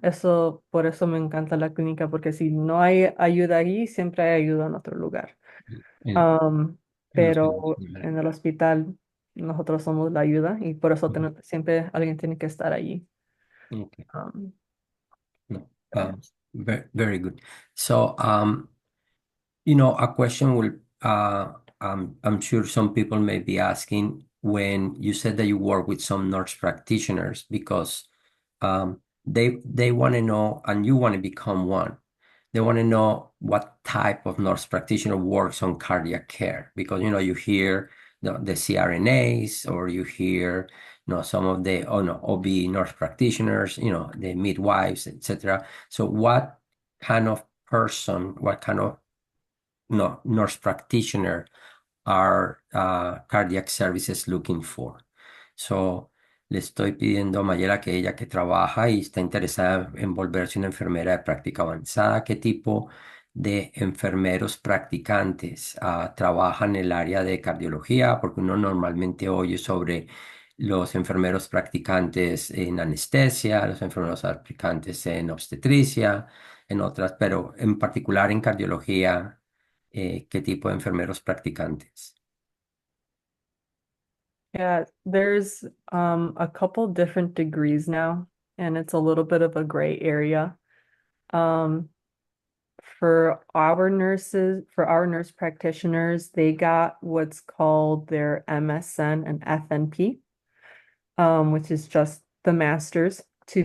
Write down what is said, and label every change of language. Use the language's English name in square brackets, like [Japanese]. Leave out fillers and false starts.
[Spanish] Eso, por eso me encanta la clínica, porque si no hay ayuda ahí, siempre hay ayuda en otro lugar. En, en los servicios pero de en el hospital nosotros somos la ayuda y por eso Ujú. siempre alguien tiene que estar allí. [English] Okay. Um, No. yeah. Very good. So, a question I'm sure some people may be asking when you said that you work with some nurse practitioners because they want to know, and you want to become one. They want to know what type of nurse practitioner works on cardiac care because you hear the CRNAs or you hear some of the OB nurse practitioners, the midwives, etc. So what kind of person, what kind of no, nurse practitioner are cardiac services looking for? [Spanish] So, le estoy pidiendo a Mayela que ella que trabaja y está interesada en volverse una enfermera de práctica avanzada, ¿qué tipo de enfermeros practicantes trabajan en el área de cardiología? Porque uno normalmente oye sobre los enfermeros practicantes en anestesia, los enfermeros practicantes en obstetricia, en otras, pero en particular en cardiología, ¿qué tipo de enfermeros practicantes? [English] Yeah, there's a couple different degrees now, and it's a little bit of a gray area. Um, for our nurse practitioners, they got what's called their MSN and FNP, which is just the masters to